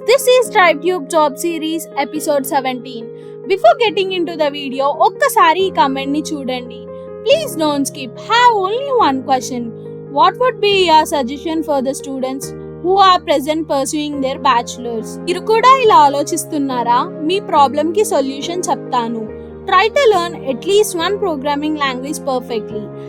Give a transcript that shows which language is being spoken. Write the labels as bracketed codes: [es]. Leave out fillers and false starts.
[en] This is TribeTube Job Series episode 17. Before getting into the video, [te] ఒక్కసారి ఈ comment ని చూడండి. [en] Please don't skip. Have only one question. What would be your suggestion for the students who are present pursuing their bachelors? [te] మీరు కూడా ఇలా ఆలోచిస్తున్నారా? మీ problem కి solution చెప్తాను. [en] Try to learn at least one programming language perfectly.